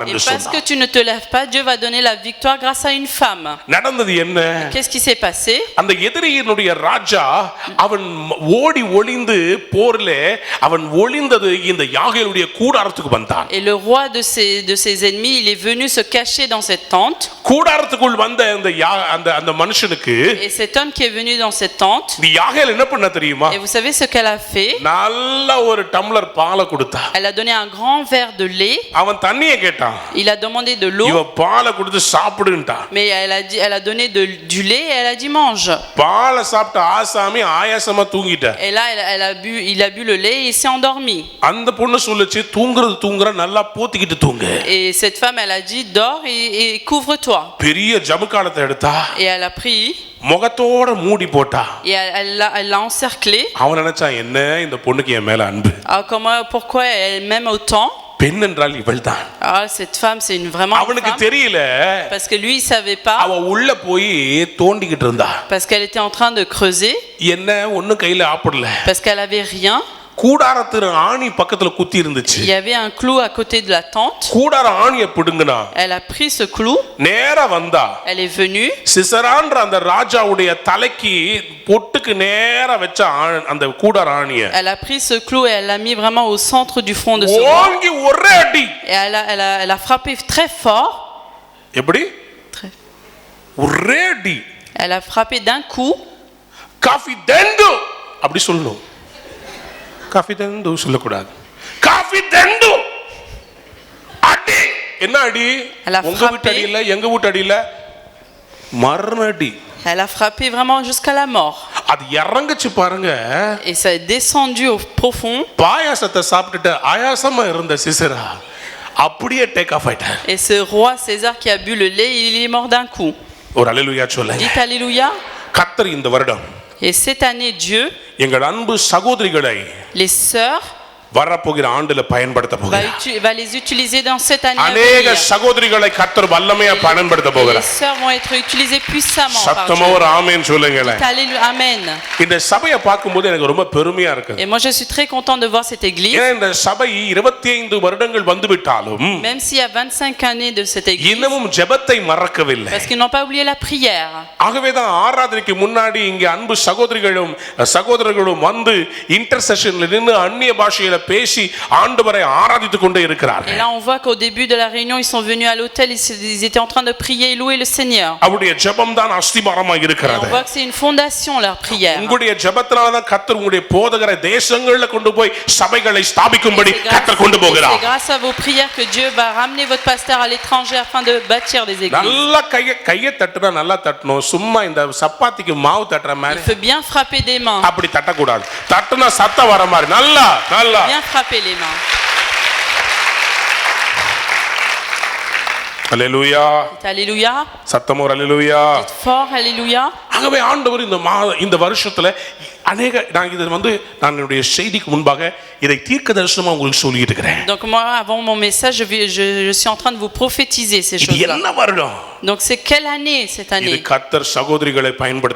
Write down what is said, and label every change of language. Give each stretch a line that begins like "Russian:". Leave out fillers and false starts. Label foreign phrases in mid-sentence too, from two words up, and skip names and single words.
French: et
Tamil: என்று
French: parce que
Tamil: சொன்னார்.
French: tu ne te lèves pas, Dieu va donner la victoire grâce à une femme.
Tamil: நடந்தது என்ன?
French: Qu'est-ce qui s'est passé?
Tamil: அந்த எதிரியினுடைய ராஜா அவன் ஓடி ஒளிந்து போரிலே அவன் ஒளிந்தது இந்த யாகேலுடைய கூடாரத்துக்கு வந்தான்.
French: Et le roi de ses ennemis, il est venu se cacher dans cette tente.
Tamil: கூடாரத்துக்குள் வந்த அந்த மனுஷனுக்கு
French: Et cet homme qui est venu dans cette tente,
Tamil: இந்த யாகேல் என்ன பண்ண தெரியுமா?
French: et vous savez ce qu'elle a fait?
Tamil: நல்ல ஒரு டம்ளர் பாலை கொடுத்தா.
French: Elle a donné un grand verre de lait.
Tamil: அவன் தண்ணியை கேட்டான்.
French: Il a demandé de l'eau.
Tamil: இவ பாலை கொடுத்து சாப்பிடுன்ட்டான்.
French: Mais elle a donné du lait et elle a dit mange.
Tamil: பாலை சாப்பிட்ட ஆசாமி ஆயாசமா தூங்கிட்ட.
French: Et là, il a bu le lait et il s'est endormi.
Tamil: அந்த பொண்ணு சொல்லுச்சு, தூங்குற நல்லா போத்திக்கிட்டு தூங்கு.
French: Et cette femme, elle a dit dors et couvre-toi.
Tamil: பெரிய ஜமுக்காலத்தை எடுத்தா.
French: Et elle a pris.
Tamil: முகத்தோட மூடி போட்டா.
French: Et elle l'a encerclé.
Tamil: அவன் நினைச்சான், என்ன இந்த பொண்ணுக்கு என் மேல அன்பு.
French: Pourquoi elle m'aime autant?
Tamil: பெண் என்றால் இவள்தான்.
French: Cette femme, c'est vraiment une
Tamil: அவனுக்கு
French: femme.
Tamil: தெரியல.
French: Parce que lui, il savait pas.
Tamil: அவ உள்ள போய் தோண்டிக்கிட்டு இருந்தா.
French: Parce qu'elle était en train de creuser.
Tamil: என்ன ஒண்ணும் கையில ஆப்படல.
French: Parce qu'elle avait rien.
Tamil: கூடாரத்து ஆணி பக்கத்துல குத்தி இருந்துச்சு.
French: Il y avait un clou à côté de la tente.
Tamil: கூடார ஆணியை பிடுங்கினா.
French: Elle a pris ce clou.
Tamil: நேரா வந்தா.
French: Elle est venue.
Tamil: சிசரான்ற அந்த ராஜாவுடைய தலைக்கு பொட்டுக்கு நேரா வச்ச அந்த கூடார ஆணியை.
French: Elle a pris ce clou et elle l'a mis vraiment au centre du front de ce roi.
Tamil: ஓங்கி ஒரே அடி.
French: Et elle a frappé très fort.
Tamil: எப்படி? ஒரே அடி.
French: Elle a frappé d'un coup.
Tamil: காஃபி தண்டு அப்படி சொல்லணும். காஃபி தண்டு சொல்லக்கூடாது. காஃபி தண்டு அடி. என்ன அடி? உங்க வீட்டு அடி இல்ல, எங்க வீட்டு அடி இல்ல, மரண அடி.
French: Elle a frappé vraiment jusqu'à la mort.
Tamil: அது இறங்குச்சு பாருங்க.
French: Et ça est descendu au profond.
Tamil: பாயாசத்தை சாப்பிட்டுட்டு ஆயாசமா இருந்த சிசரா அப்படியே
English: take off
Tamil: ஆயிட்டார்.
French: Et ce roi César qui a bu le lait, il est mort d'un coup.
Tamil: ஒரு அல்லேலூயா சொல்லுங்க.
French: Dites alléluia.
Tamil: கர்த்தர் இந்த வருடம்
French: Et cette année, Dieu,
Tamil: எங்கள் அன்பு சகோதரிகளை
French: les sœurs,
Tamil: வரப்போகிற ஆண்டுல பயன்படுத்த போகிறார்.
French: va les utiliser dans cette année.
Tamil: அநேக சகோதரிகளை கர்த்தர் வல்லமையா பயன்படுத்த
French: Les
Tamil: போகிறார்.
French: sœurs vont être utilisées puissamment par
Tamil: சத்தமா
French: Dieu.
Tamil: ஒரு ஆமென் சொல்லுங்களே.
French: Alléluia, amen.
Tamil: இந்த சபையை பார்க்கும்போது எனக்கு ரொம்ப பெருமையா இருக்கு.
French: Et moi je suis très content de voir cette église.
Tamil: ஏன்னா இந்த சபை 25 வருடங்கள் வந்துவிட்டாலும்
French: Même s'il y a 25 années de cette église,
Tamil: இன்னமும் ஜெபத்தை மறக்கவில்லை.
French: parce qu'ils n'ont pas oublié la prière.
Tamil: ஆகவேதான் ஆராதனைக்கு முன்னாடி இங்க அன்பு சகோதரர்களும் வந்து இன்டர்செஷன்ல நின்னு அந்நிய பாஷையில பேசி ஆண்டவரை ஆராதித்துக் கொண்டே இருக்கிறார்கள்.
French: Et là on voit qu'au début de la réunion ils sont venus à l'hôtel, ils étaient en train de prier et louer le Seigneur.
Tamil: அவருடைய ஜெபம் தான் அஸ்திபாரமா
French: Et
Tamil: இருக்கிறது.
French: on voit que c'est une fondation leur prière.
Tamil: உங்களுடைய ஜெபத்தினால தான் கர்த்தர் உங்களுடைய போதகரை தேசங்களில் கொண்டு போய் சபைகளை ஸ்தாபிக்கும்படி கர்த்தர் கொண்டு போகிறார்.
French: C'est grâce à vos prières que Dieu va ramener votre pasteur à l'étranger afin de bâtir des églises.
Tamil: நல்லா கையை தட்டுனா நல்லா தட்டணும். சும்மா இந்த சப்பாத்திக்கு மாவு தட்டுற
French: Il
Tamil: மாதிரி
French: faut bien frapper des mains.
Tamil: அப்படி தட்டக்கூடாது. தட்டுனா சத்தம் வர மாதிரி நல்லா நல்லா
French: Bien frapper les mains.
Tamil: அல்லேலூயா.
French: Alléluia.
Tamil: சத்தமா ஒரு அல்லேலூயா.
French: Dites fort alléluia.
Tamil: ஆகவே ஆண்டவர் இந்த வருஷத்துல நான் என்னுடைய செய்திக்கு முன்பாக இதை தீர்க்க தரிசனமா உங்களுக்கு சொல்லிட்டு இருக்கிறேன்.
French: Donc moi avant mon message je suis en train de vous prophétiser ces
Tamil: இது
French: choses-là.
Tamil: என்ன வருடம்?
French: Donc c'est quelle année cette
Tamil: இது
French: année?
Tamil: கர்த்தர் சகோதரிகளை பயன்படுத்துற